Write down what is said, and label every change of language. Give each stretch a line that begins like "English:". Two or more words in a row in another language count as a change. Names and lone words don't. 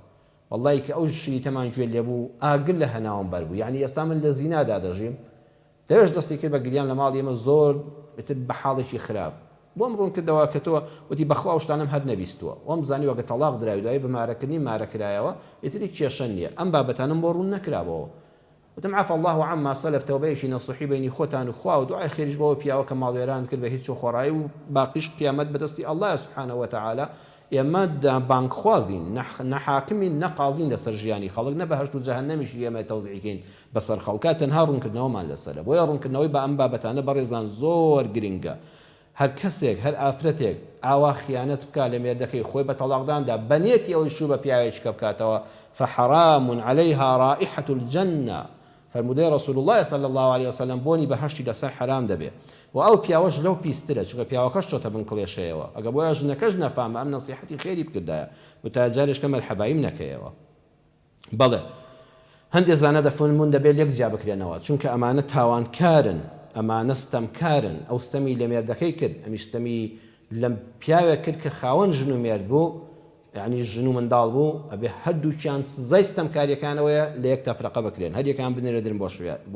Central Kurdish: وەڵڵی کە ئەو شریتەمان گوێ لێ بوو، ئاگر لە هەناوم بەر بوو، یعنی ئێستا من لە زینادا دەژیم، لەوێش دەستی کرد بە گریان لە ماڵی ئێمە، زۆر بە حاڵێکی خراپ بۆم ڕوون کردەوە کە تۆ وتی بەخوا ئەو شتانم هەر نەبیستووە، وەم زانی وەگە تەلاق دراوی دوایی بەمارەکردنی مارەکرایەوە، ئیتری کێشە نییە، ئەم بابەتانم بۆ ڕوون نەکرابەوە.
Arabic: وتم عفا الله عما سلف،
Central Kurdish: تەوبەیەکی نەسوحی بینی خۆتان و خوا و دوعای خێریش بەوە پیاوە کە ماڵوێران کرد بە هیچ خۆڕایی و باقیش قیامەت بەدەستی
Arabic: الله سبحانه وتعالى.
Central Kurdish: ئێمە بانکخوازین، نەحاکمین، نەقازین لەسەر ژیانی خەڵک، نە بەهەشت و جەهەنەمیش ئێمە تەوزیعکەین بەسەر خەڵکە، تەنها ڕوونکردنەوەمان لەسەرە. بۆیە ڕوونکردنەوەی بە ئەم بابەتانە بەڕێزان زۆر گرنگە. هەر کەسێک هەر ئافرەتێک ئاوا خیانەت بکە لە مێردەکەی خۆی بە تەڵاقداندا بەنیەتی ئەوەی شوو بە پیاوێکی کە بکاتەوە
Arabic: فحرام عليها رائحة الجنة
Central Kurdish: فرمودەی
Arabic: رسول الله صلى الله عليه وسلم
Central Kurdish: بۆنی بەهەشتی لەسەر حرام دەبێت و ئەو پیاوەش لەو پیسترە چونکە پیاوەکەش چۆتە بن کڵێشەیەوە ئەگە بۆیە ژنەکەش نەفامە ئەم نەسیحەتی خێری بکردایە وتا جارێشکە مەرحەبایم نەکەیەوە بەڵێ هەندێک زانە دەفرمون دەبێت یەک جیا بکرێنەوە چونکە ئەمانە تاوانکارن ئەمانە ستەمکارن ئەو ستەمی لە مێردەکەی کرد ئەمیش ستەمی لە پیاوێک کرد کە خاوەن ژن و مێرد بوو یعنی ژن و منداڵ بوو ئەبێ هەردووچیان سزای ستەمکاریەکانەوەیە لە یەک تەفرەقە بکرێن هەریەکان بنێرە درن بۆ